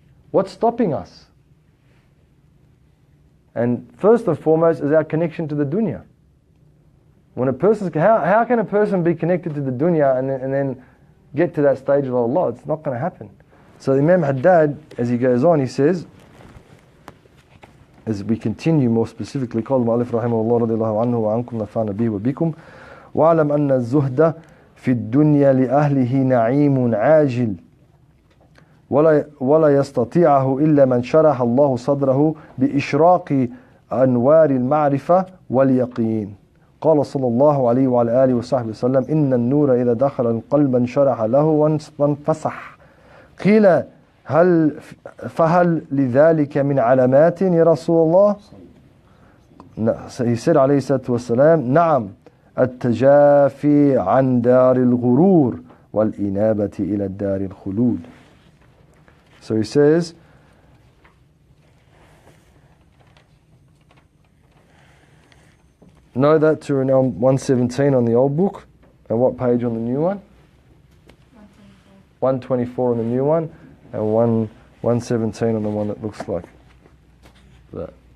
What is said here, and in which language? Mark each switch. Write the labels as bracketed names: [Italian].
[English] What's stopping us? And first and foremost is our connection to the dunya. When a person, how can a person be connected to the dunya and then get to that stage of Allah? It's not going to happen. So Imam al-Haddad, as he goes on, he says, as we continue more specifically, [Arabic] قال المؤلف رحمه الله رضي الله عنه وعنكم نفعنا به وبكم واعلم أن الزهد في الدنيا لأهله نعيم عاجل ولا يستطيعه إلا من شرح الله صدره بإشراق أنوار المعرفة واليقين. قال صلى الله عليه وعلى آله وصحبه وسلم إن النور إذا دخل القلب انشرح له وانفسح. قيل فهل لذلك من علامات يا رسول الله؟ [English] He said [Arabic] عليه الصلاة والسلام نعم التجافي عن دار الغرور والإنابة إلى الدار الخلود. [English] So he says, know that to renown 117 on the old book, and what page on the new one? 124 on the new one, and 117 on the one that looks like that.